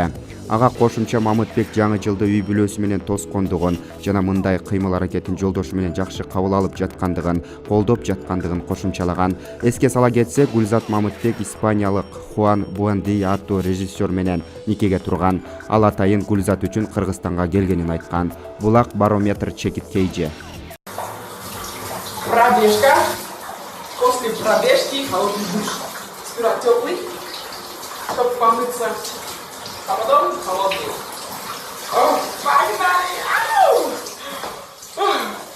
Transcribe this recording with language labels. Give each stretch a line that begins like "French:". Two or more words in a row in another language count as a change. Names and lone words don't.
Kyrgyz: Ага кошумча Мамытбек жаңы жылды үй бүлөсү менен тоскондугун жана мындай кыймыл аракетин жолдошу менен жакшы кабыл алып жаткандыгын, колдоп жаткандыгын кошумчалаган. Эске сала кетсек, Гүлзат Мамытбек испаниялык Хуан Буэнди аттуу режиссер менен никеге турган. Ал атайын Гүлзат үчүн Кыргызстанга келгенин айткан. Булак Барометр чекит KG.
Russian: Пробежка. После пробежки холодный душ. Сперва теплый, чтобы помыться, а потом холодный. Погнали! Ау!